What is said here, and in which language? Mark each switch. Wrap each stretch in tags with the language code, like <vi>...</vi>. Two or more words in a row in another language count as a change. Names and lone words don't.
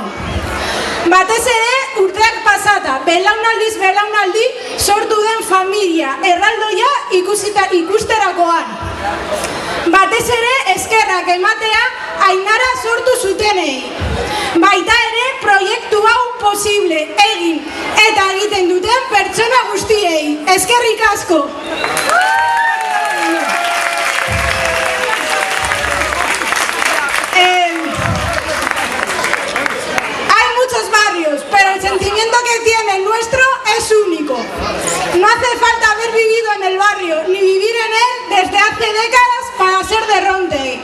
<eu>Batez ere, urteak pasata, belaunaldiz belaunaldi sortu den familia, erraldoia ikusterakoan. Batez ere, eskerrak ematea Ainara sortu zutenei. Baita ere, proiektu hau posible egin eta egiten duten pertsona guztiei. Eskerrik asko!</eu> <es>Hay muchos barrios, pero el sentimiento que tiene el nuestro es único. No hace falta haber vivido en el barrio, ni vivir en él desde hace décadas para ser de Rontegui.</es>